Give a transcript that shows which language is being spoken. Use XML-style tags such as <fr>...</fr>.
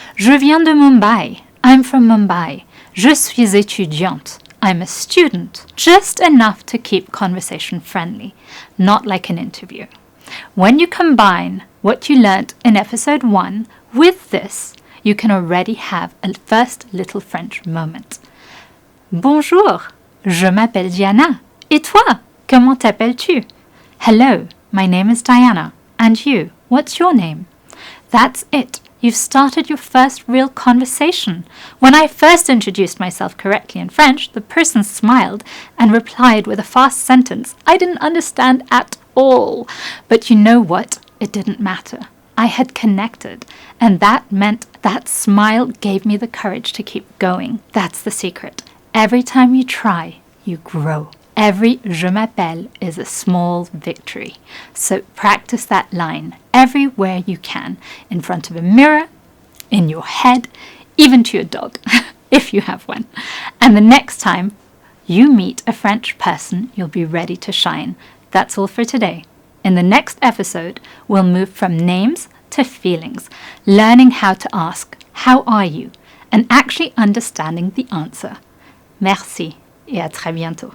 <fr>Je viens de Mumbai.</fr> <en>I'm from Mumbai.</en> <fr>Je suis étudiante.</fr> <en>I'm a student. Just enough to keep conversation friendly, not like an interview. When you combine what you learnt in episode 1 with this, you can already have a first little French moment.</en> <fr>Bonjour, je m'appelle Diana. Et toi, comment t'appelles-tu?</fr> <en>Hello, my name is Diana. And you, what's your name? That's it. You've started your first real conversation. When I first introduced myself correctly in French, the person smiled and replied with a fast sentence I didn't understand at all. But you know what? It didn't matter. I had connected, and that meant that smile gave me the courage to keep going. That's the secret. Every time you try, you grow. Every</en> <fr>je m'appelle</fr> <en>is a small victory. So practice that line everywhere you can, in front of a mirror, in your head, even to your dog, if you have one. And the next time you meet a French person, you'll be ready to shine. That's all for today. In the next episode, we'll move from names to feelings, learning how to ask, "How are you?" and actually understanding the answer.</en> <fr>Merci et à très bientôt.</fr>